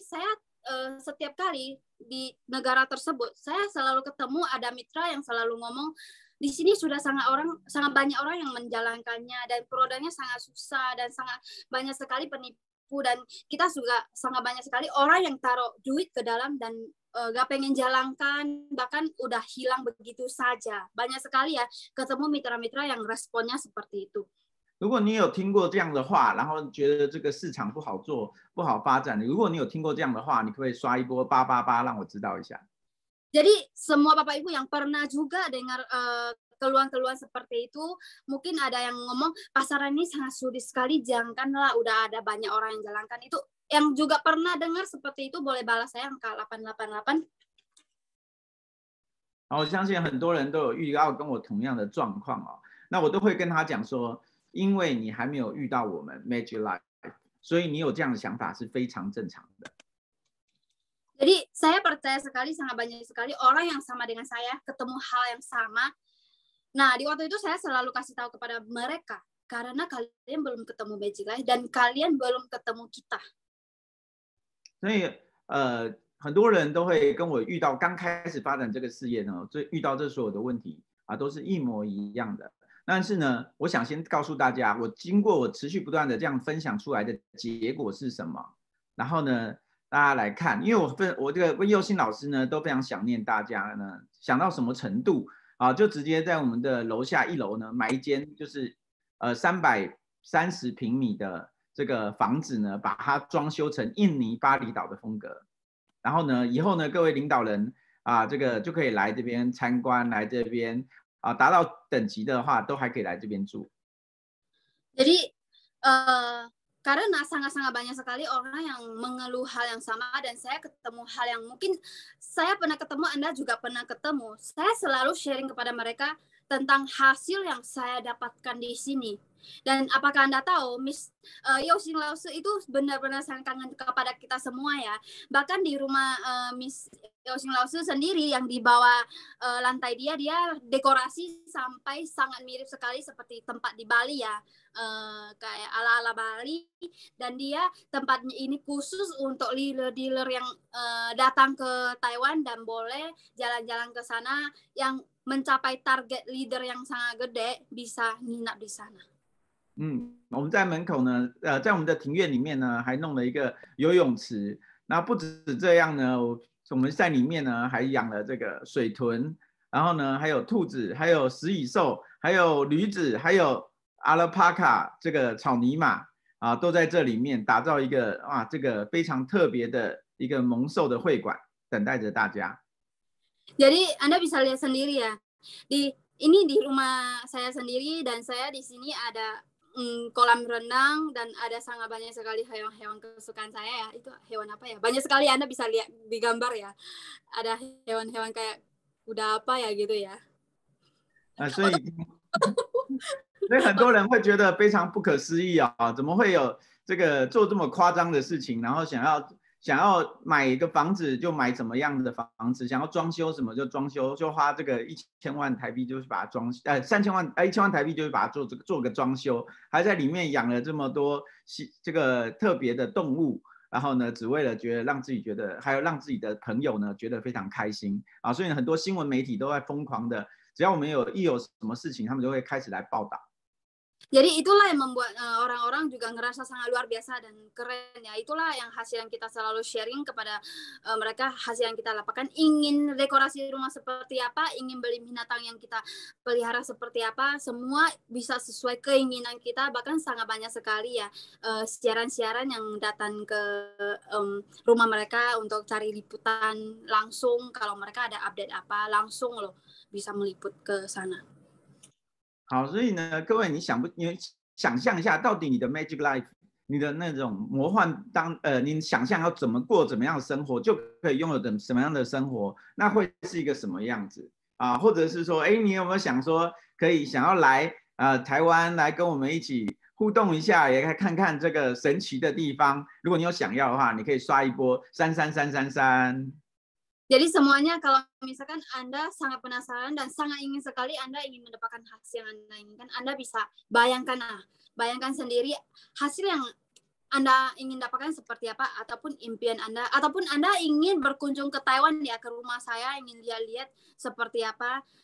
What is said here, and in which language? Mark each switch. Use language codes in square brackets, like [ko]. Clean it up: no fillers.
[id] Saya setiap kali di negara tersebut, saya selalu ketemu ada mitra yang selalu ngomong, di sini sudah sangat banyak orang yang menjalankannya dan produknya sangat susah dan sangat banyak sekali penipu dan kita juga sangat banyak sekali orang yang taruh duit ke dalam dan gak pengen jalankan, bahkan udah hilang begitu saja. Banyak sekali ya ketemu mitra-mitra yang responnya seperti itu. [zh] 如果你有听过这样的话，然后觉得这个市场不好做、不好发展，如果你有听过这样的话，你可不可以刷一波888让我知道一下？ [id] Jadi semua Bapak Ibu yang pernah juga dengar keluhan-keluhan seperti itu, mungkin ada yang ngomong pasaran ini sangat sulit sekali, janganlah udah ada banyak orang yang jalankan itu. Yang juga pernah dengar seperti itu boleh balas saya angka 888. [zh] 我相信很多人都有遇到跟我同样的状况那我都会跟他讲说，因为你还没有遇到我们 Magic Life， 所以你有这样的想法是非常正常的。 [id] Jadi saya percaya sekali sangat banyak sekali orang yang sama dengan saya ketemu hal yang sama. Nah di waktu itu saya selalu kasih tahu kepada mereka karena kalian belum ketemu Magic Life dan kalian belum ketemu kita. [zh] 所以很多人都会跟我遇到刚开始发展这个事业呢，遇到这所有的问题都是一模一样的。但是呢，我想先告诉大家，经过我持续不断的这样分享出来的结果是什么。然后呢，大家来看，因为我这个温佑新老师呢都非常想念大家呢，想到什么程度就直接在我们的楼下1楼呢买一间就是330平米的这个房子呢，把它装修成印尼巴厘岛的风格。然后呢，以后呢各位领导人这个就可以来这边参观，来这边达到等级的话，都还可以来这边住。 [id] Jadi karena sangat-sangat banyak sekali orang yang mengeluh hal yang sama dan saya ketemu hal yang mungkin saya pernah ketemu, Anda juga pernah ketemu. Saya selalu sharing kepada mereka tentang hasil yang saya dapatkan di sini. Dan apakah Anda tahu, Miss Yosin Lause itu benar-benar sangat kangen kepada kita semua ya. Bahkan di rumah Miss Yosin Lause sendiri yang di bawah lantai dia dekorasi sampai sangat mirip sekali seperti tempat di Bali ya. Kayak ala-ala Bali dan dia tempatnya ini khusus untuk dealer-dealer yang datang ke Taiwan dan boleh jalan-jalan ke sana yang mencapai target leader yang sangat gede bisa nginap di sana. [zh] 我们在门口呢，在我们的庭院里面呢，还弄了一个游泳池。那不止这样呢，我们在里面呢还养了这个水豚，然后呢还有兔子，还有食蚁兽，还有驴子，还有阿拉帕卡这个草泥马都在这里面打造一个这个非常特别的一个萌兽的会馆，等待着大家。 [id] Jadi Anda bisa lihat sendiri ya, di rumah saya sendiri dan saya di sini ada kolam renang dan ada sangat banyak sekali hewan-hewan kesukaan saya ya. Itu hewan apa ya? Banyak sekali Anda bisa lihat di gambar ya. Ada hewan-hewan kayak kuda apa ya gitu ya. [zh] 所以很多人会觉得非常不可思议怎么会有这个做这么夸张的事情，然后想要买一个房子就买什么样的房子，想要装修什么就装修，就花这个1000万台币就是把它1000万1000万台币就是把它做个装修，还在里面养了这么多这个特别的动物。然后呢，只为了让自己觉得，还有让自己的朋友呢觉得非常开心啊，所以很多新闻媒体都在疯狂的，只要我们一有什么事情，他们就会开始来报道。 [id] Jadi itulah yang membuat orang-orang juga ngerasa sangat luar biasa dan keren ya. Itulah yang hasil yang kita selalu sharing kepada mereka, hasil yang kita lakukan. Ingin dekorasi rumah seperti apa, ingin beli binatang yang kita pelihara seperti apa, semua bisa sesuai keinginan kita. Bahkan sangat banyak sekali ya siaran-siaran yang datang ke rumah mereka untuk cari liputan langsung. Kalau mereka ada update apa, langsung loh bisa meliput ke sana. [zh] 好，所以呢，各位，你想象一下，到底你的 Magic Life， 你的那种魔幻你想象要怎么过怎么样的生活，就可以拥有什么样的生活，那会是一个什么样子啊？或者是说，你有没有想说，想要来台湾来跟我们一起互动一下，也看看这个神奇的地方？如果你有想要的话，你可以刷一波33333。 [id] Jadi semuanya kalau misalkan Anda sangat penasaran dan sangat ingin sekali Anda ingin mendapatkan hasil yang Anda inginkan, Anda bisa bayangkan sendiri hasil yang Anda ingin dapatkan seperti apa, ataupun impian Anda, ataupun Anda ingin berkunjung ke Taiwan ya, ke rumah saya, ingin lihat seperti apa.